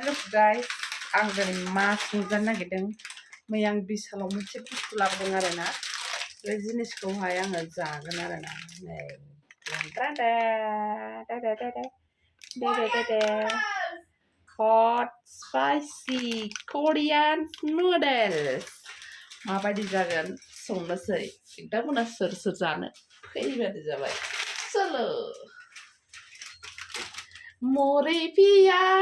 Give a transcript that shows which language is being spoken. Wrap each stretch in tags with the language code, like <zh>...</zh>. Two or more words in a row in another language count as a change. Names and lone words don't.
<brx>guys, आं दिनै मास नुजानो नागिरदों मैया आं बिसालाव मोनसे बुस्थु लाबोदों आरोना बे जिनिसखौहाय आङो जागोन आरोना नै</brx> <en>hot spicy Korean noodles</en> <brx>माबायदि जागोन संनोसै बिथांमोना सोर सोर जानो फैबानो जाबाय</brx> <hi>चलो मोरे पिया</hi>